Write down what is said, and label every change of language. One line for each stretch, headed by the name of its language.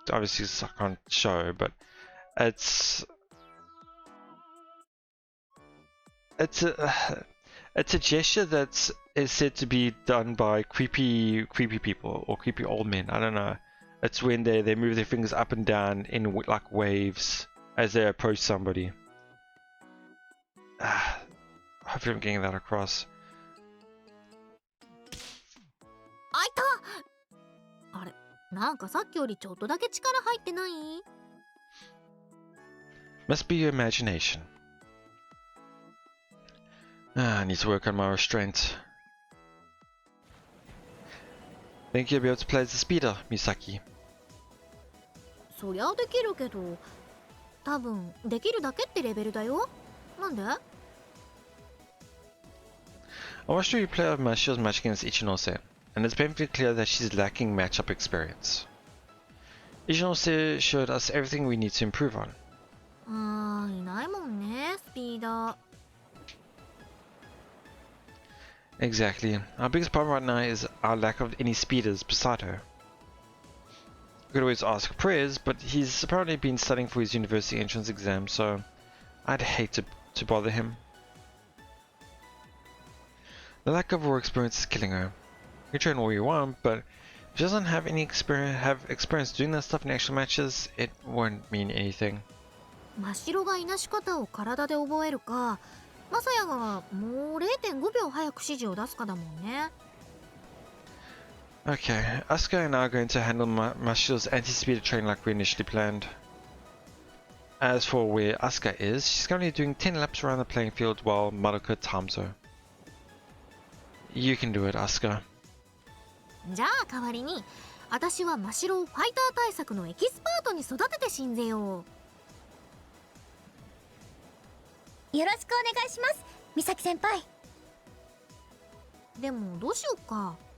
English: Obviously, I can't show, but... It's a gesture that is said to be done by creepy people or creepy old men. I don't know. It's when they move their fingers up and down in like waves as they approach somebody. Hopefully I'm getting that across.
Japanese: あいた！あれ、なんかさっきよりちょっとだけ力入ってない？
English: Must be your imagination. I need to work on my restraint. Think you'll be able to play as the speeder, Misaki?
Japanese: そりゃできるけど、多分できるだけってレベルだよ。なんで？
English: I watched you play of Mashiro's match against Ichinose, and it's painfully clear that she's lacking matchup experience. Ichinose showed us everything we need to improve on.
Japanese: いないもんね、スピーダー。
English: Exactly. Our biggest problem right now is our lack of any speeders beside her. We could always ask Prez, but he's apparently been studying for his university entrance exam, so I'd hate to bother him. The lack of war experience is killing her. You can train all you want, but if she doesn't have any experience doing that stuff in actual matches, it won't mean anything.
Japanese: 真白がいなし方を体で覚えるか、マサヤがもう 0.5 秒早く指示を出すかだもんね。
English: Okay, Asuka and I are going to handle Mashiro's anti-speeder train like we initially planned. As for where Asuka is, she's currently doing 10 laps around the playing field while Madoka times her. You can do it, Asuka.
Japanese: じゃあ代わりに、私は真白をファイター対策のエキスパートに育てて信ぜよう。よろしくお願いします、美咲先輩。でもどうしようか。